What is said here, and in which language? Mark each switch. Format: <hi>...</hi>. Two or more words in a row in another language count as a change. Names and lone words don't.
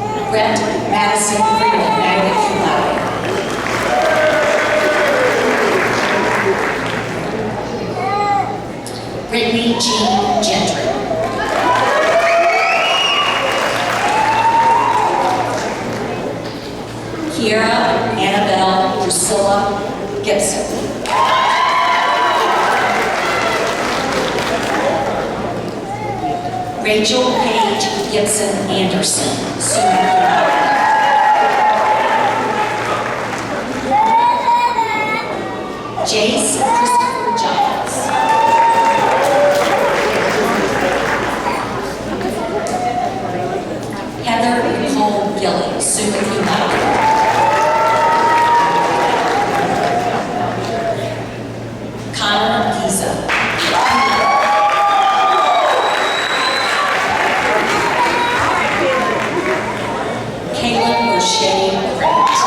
<en>Brett Madison Freeman,</en> <la>magna cum laude.</la> <en>Brittany Jean Gentry. Kiera Annabelle Priscilla Gibson. Rachel Paige Gibson Anderson,</en> <la>summa cum laude.</la> <en>Jace Christopher Giles. Heather Nicole Gilly,</en> <la>summa cum laude.</la> <en>Connor Giza. Caitlin O'Shea Grant.</en>